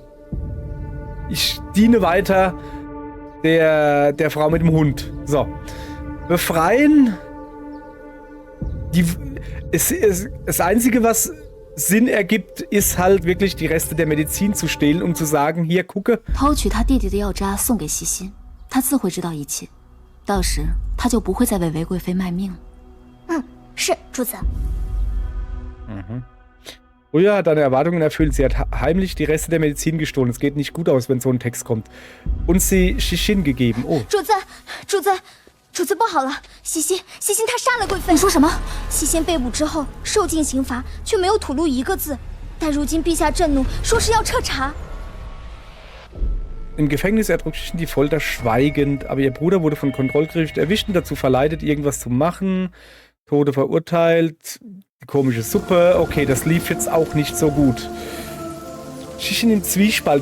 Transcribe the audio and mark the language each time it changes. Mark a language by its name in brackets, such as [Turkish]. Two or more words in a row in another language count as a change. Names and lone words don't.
[German] Ich diene weiter der Frau mit dem Hund. So. Befreien. Das Einzige, was Sinn ergibt, ist halt wirklich die Reste der Medizin zu stehlen, um zu sagen, hier, gucke. [Chinese] 偷取他弟弟的药渣送给西西，他自会知道一切，到时他就不会再为韦贵妃卖命了。是主子。 [German] Früher hat deine Erwartungen erfüllt. Sie hat heimlich die Reste der Medizin gestohlen. Es geht nicht gut aus, wenn so ein Text kommt. Und sie Shishin gegeben. Oh. [Chinese] 主子不好了！西辛他杀了贵妃。你说什么？西辛被捕之后受尽刑罚，却没有吐露一个字。但如今陛下震怒，说是要彻查。 [German] Im Gefängnis erdrückt Shishin die Folter schweigend, aber ihr Bruder wurde von Kontrollgericht erwischt und dazu verleitet, irgendwas zu machen. Tode verurteilt. Die komische Suppe. Okay, das lief jetzt auch nicht so gut. Shishin im Zwiespalt.